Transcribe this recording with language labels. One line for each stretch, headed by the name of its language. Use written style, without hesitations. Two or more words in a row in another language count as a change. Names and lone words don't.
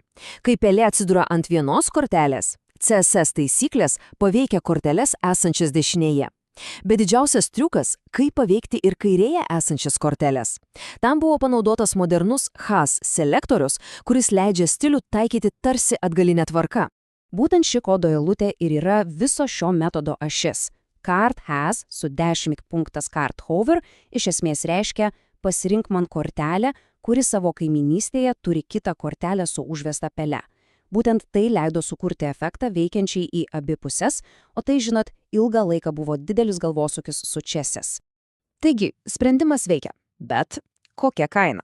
Lithuanian: Kai pelė atsiduria ant vienos kortelės, CSS taisyklės paveikia korteles esančias dešinėje. Bet didžiausias triukas, kaip paveikti ir kairėje esančias korteles. Tam buvo panaudotas modernus has selektorius, kuris leidžia stilių taikyti tarsi atgalinę tvarką. Būtent ši kodo eilutė ir yra viso šio metodo ašis. Card has su --card hover iš esmės reiškia pasirink man kortelę, kuri savo kaiminystėje turi kitą kortelę su užvesta pele. Būtent tai leido sukurti efektą veikiančiai į abi puses, o tai, žinot, ilgą laiką buvo didelis galvosūkis su CSS. Taigi, sprendimas veikia, bet kokia kaina?